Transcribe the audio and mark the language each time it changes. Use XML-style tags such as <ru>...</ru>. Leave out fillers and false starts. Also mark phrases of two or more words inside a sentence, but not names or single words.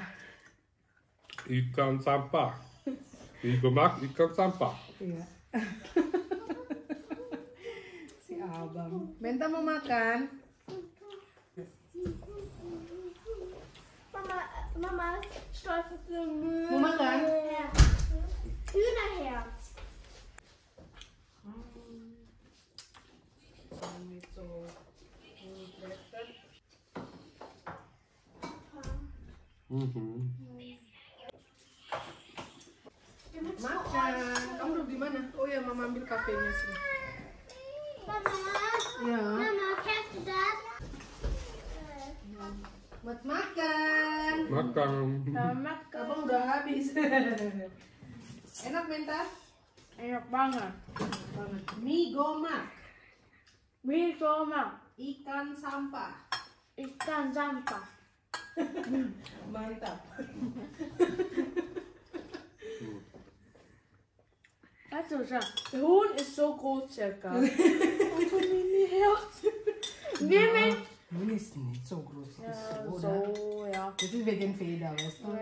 <id>Ikan sampah. Mie gomak, ikan sampah. Iya. Si abang. Menta mau makan?</id> <de>Mama stolpert so Müll.</de> <id>Mau makan?</id> <de>Ja. Hühnerherz. Mhm.</de> <id>Makan. Kamu duduk di mana? Oh ya, mama ambil kafenya sih. Mama. Ya. Mama,</id> <de>kennst du das?</de> <id>Buat makan. Makan. Abang udah habis. Enak Menta? Enak banget. Banget. Mie gomak, Mie gomak, ikan sampah. ikan sampah. Mantap.</id> <de>Weißt du, Schatz, der Huhn ist so groß circa. Und so ein Mini-Herz. Ini ist nicht so groß. Ja, Ist so, so, oder? ja. Das ist wegen Feder, weißt du?</de>